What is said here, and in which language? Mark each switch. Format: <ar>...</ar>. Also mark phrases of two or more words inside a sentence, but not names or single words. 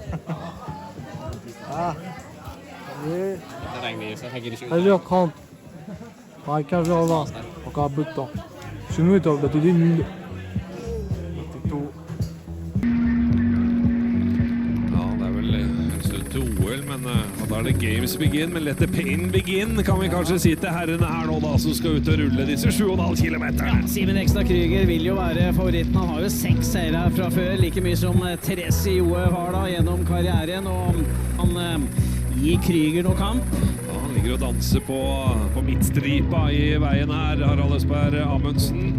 <fr>Ah. Allez. 13h30. Ouais, 15h20. Encore un peu de temps. Chez nous, on va t'aider nul.</fr> <no>Ja, det er vel en stund til OL, men da er det</no> <en>games begin. Men let the pain begin,</en> <no>kan vi kanskje si til herrene her nå da, som skal ut og rulle disse 7,5 kilometerne. Simen Ekstad Krüger vil jo være favoritten. Han har jo 6 seire her fra før, like mye som Therese Joe har da gjennom karrieren. Og han gir Krüger noe kamp. Ja, han ligger og danser på midtstripa i veien her, Harald Østberg Amundsen.</no>